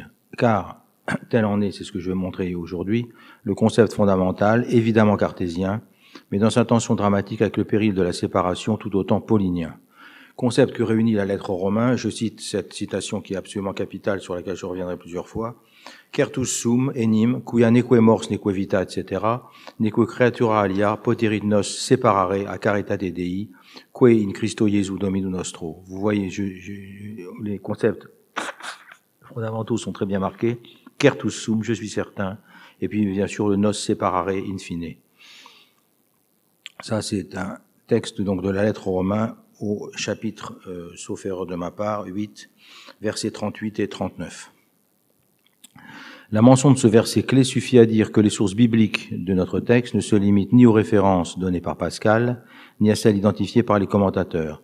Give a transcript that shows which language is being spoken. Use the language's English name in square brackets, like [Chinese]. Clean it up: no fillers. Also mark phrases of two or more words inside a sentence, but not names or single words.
[French] Car, tel en est, c'est ce que je vais montrer aujourd'hui, le concept fondamental, évidemment cartésien, mais dans sa tension dramatique avec le péril de la séparation tout autant paulinien. Concept que réunit la lettre aux Romains, je cite cette citation qui est absolument capitale, sur laquelle je reviendrai plusieurs fois, [Latin] « Certus sum enim, quia neque mors neque vita, etc., neque creatura alia, poterit nos separare a caritate Dei, que in Christo Jesu Domino nostro ». [French] Vous voyez, les concepts fondamentaux sont très bien marqués. « [Latin] Certus sum [French] », je suis certain, et puis bien sûr le [Latin] nos separare in fine. [French] Ça, c'est un texte donc de la lettre aux Romains au chapitre, sauf erreur de ma part, 8, versets 38 et 39. La mention de ce verset clé suffit à dire que les sources bibliques de notre texte ne se limitent ni aux références données par Pascal, ni à celles identifiées par les commentateurs.